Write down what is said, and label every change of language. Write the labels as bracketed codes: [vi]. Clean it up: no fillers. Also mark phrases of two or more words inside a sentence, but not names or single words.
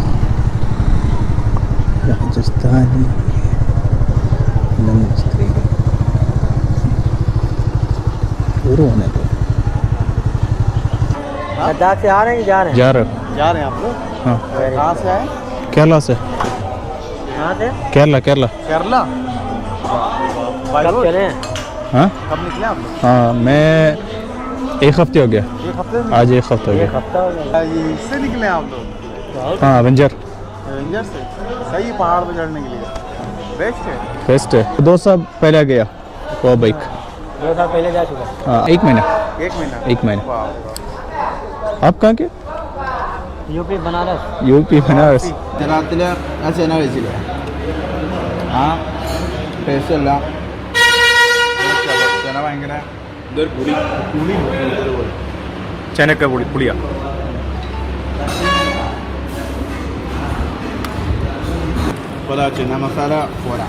[ml] രാജസ്ഥാനി സ്ത്രീകൾ [hi] टूर होने को लद्दाख से आ रहे हैं, जा रहे आप लोग? हाँ. कहाँ से आए? केरला से. कहाँ से? केरला. कब चले? हाँ कब निकले आप लोग? हाँ मैं एक हफ्ते हो गया. आज एक हफ्ता हो गया. इससे निकले आप लोग? हाँ एवेंजर से. सही पहाड़ पे चढ़ने के लिए. बेस्ट है। बेस्ट है 2 साल पहले गया वो बाइक 2 साल पहले जा चुका। हाँ 1 महीना 1 महीना। आप कहाँ के यूपी बनारस। यूपी बनारस [ml] ഗുജറാത്തിലെ ആ ചേന കഴിച്ചില്ലേ ആ ടേസ്റ്റ് അല്ല ചേന ഭയങ്കര ഇതൊരു പുളി പുളി ചെനക്ക പുളിയാ അപ്പോൾ ചെന മസാല പോരാ